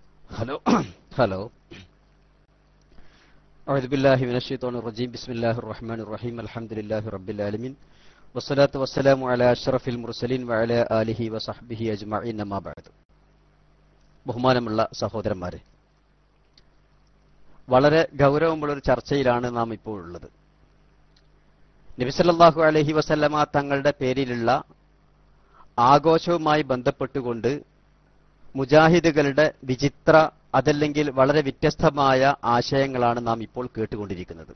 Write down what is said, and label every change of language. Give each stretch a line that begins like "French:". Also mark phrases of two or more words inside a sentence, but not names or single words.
Arabic: ഹലോ أعوذ بالله من الشيطان الرجيم بسم الله الرحمن الرحيم الحمد لله رب العالمين والصلاة والسلام على أشرف المرسلين وعلى آله وصحبه أجمعين أما بعد.
Malayalam: ബഹുമാനമുള്ള സഹോദരന്മാരെ, വളരെ ഗൗരവമുള്ളൊരു ചർച്ചയിലാണ് നാം ഇപ്പോൾ ഉള്ളത്. നബി
Arabic: صلى الله عليه وسلم
Malayalam: തങ്ങളുടെ പേരിലുള്ള ആഘോഷവുമായി ബന്ധപ്പെട്ടുകൊണ്ട് മുജാഹിദുകളുടെ വിചിത്ര, അതല്ലെങ്കിൽ വളരെ വ്യത്യസ്തമായ ആശയങ്ങളാണ് നാം ഇപ്പോൾ കേട്ടുകൊണ്ടിരിക്കുന്നത്.